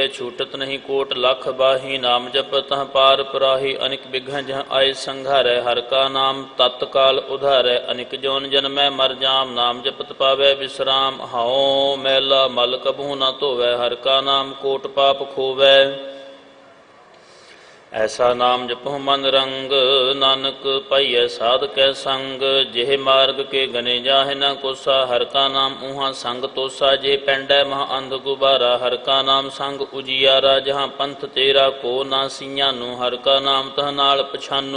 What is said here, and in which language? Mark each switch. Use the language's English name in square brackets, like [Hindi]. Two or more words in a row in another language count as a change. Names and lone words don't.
[Punjabi] ਛੂਟਤ ਨਹੀਂ ਕੋਟ ਲਖ ਬਾਹੀ ਨਾਮ ਜਪਤ ਤਹ ਪਾਰ ਪਰਾਹੀ। ਅਨਿਕ ਬਿਘਨ ਜਹ ਆਏ ਸੰਘਾਰੈ ਹਰ ਕਾ ਨਾਮ ਤਤਕਾਲ ਉਧਾਰੈ। ਅਨਿਕ ਜੋਨ ਜਨਮੈ ਮਰ ਜਾਮ ਨਾਮ ਜਪਤ ਪਾਵੈ ਵਿਸਰਾਮ। ਹਉ ਮੈਲਾ ਮਲ ਕਬਹੂ ਨ ਧੋਵੈ ਹਰ ਕਾ ਨਾਮ ਕੋਟ ਪਾਪ ਖੋਵੈ। ਐਸਾ ਨਾਮ ਜਪੋ ਮਨ ਰੰਗ, ਨਾਨਕ ਪਾਇਯ ਸਾਧ ਕੈ ਸੰਗ। ਜੇਹ ਮਾਰਗ ਕੇ ਗਨੇ ਜਾਹੇ ਨ ਕੋਸਾ, ਹਰ ਕਾ ਨਾਮ ਊਹਾ ਸੰਗ ਤੋਸਾ। ਜੇ ਪੈਂਡੈ ਮਹ ਅੰਧ ਗੁਬਾਰਾ, ਹਰ ਕਾ ਨਾਮ ਸੰਗ ਉਜਿਆਰਾ। ਜਹਾਂ ਪੰਥ ਤੇਰਾ ਕੋ ਨਾ ਸਿਆਨੁ, ਹਰ ਕਾ ਨਾਮ ਤਹ ਨਾਲ ਪਛਾਨੂ।